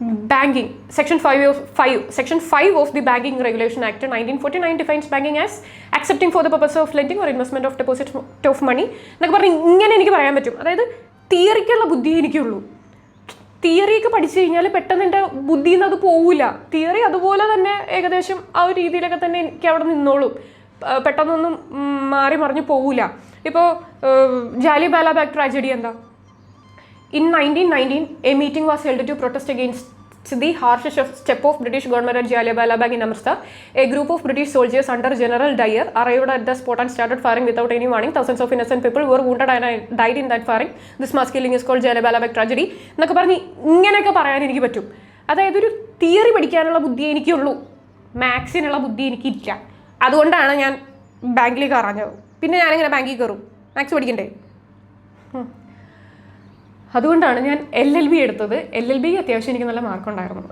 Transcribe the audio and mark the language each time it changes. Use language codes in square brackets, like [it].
[en] Banking, Section 5 of the Banking Regulation Act 1949 defines banking as accepting for the purpose of lending or investment of deposit of money [ml] എന്നൊക്കെ പറഞ്ഞ് ഇങ്ങനെ എനിക്ക് പറയാൻ പറ്റും. അതായത് തിയറിക്കുള്ള ബുദ്ധി എനിക്കുള്ളൂ. തിയറിയൊക്കെ പഠിച്ചു കഴിഞ്ഞാൽ പെട്ടെന്ന് എൻ്റെ ബുദ്ധിയിൽ നിന്ന് അത് പോവില്ല. തിയറി അതുപോലെ തന്നെ ഏകദേശം ആ ഒരു രീതിയിലൊക്കെ തന്നെ എനിക്ക് അവിടെ നിന്നോളും. പെട്ടെന്നൊന്നും മാറി മറിഞ്ഞ് പോവില്ല. ഇപ്പോൾ ജാലിയൻവാല ബാഗ് ട്രാജഡി എന്താ? [en] In 1919, a meeting was held to protest against the harsh step of British government at Jallianwala Bagh in Amritsar. A group of British soldiers under General Dyer arrived at the spot and started firing without any warning. Thousands of innocent people were wounded and died in that firing. This mass killing is called Jallianwala Bagh tragedy. [ml] എന്നൊക്കെ പറഞ്ഞ് ഇങ്ങനെയൊക്കെ പറയാൻ എനിക്ക് പറ്റും. അതായത് ഒരു theory പഠിക്കാനുള്ള ബുദ്ധി എനിക്കുള്ളൂ, മാത്സിനുള്ള ബുദ്ധി എനിക്കില്ല. അതുകൊണ്ടാണ് ഞാൻ ബാങ്കിൽ കയറാഞ്ഞത്. പിന്നെ ഞാനെങ്ങനെ ബാങ്കിൽ കയറും? മാത്സ് പഠിക്കണ്ടേ? അതുകൊണ്ടാണ് ഞാൻ LLB എടുത്തത്. LLB അത്യാവശ്യം എനിക്ക് നല്ല മാർക്കുണ്ടായിരുന്നു.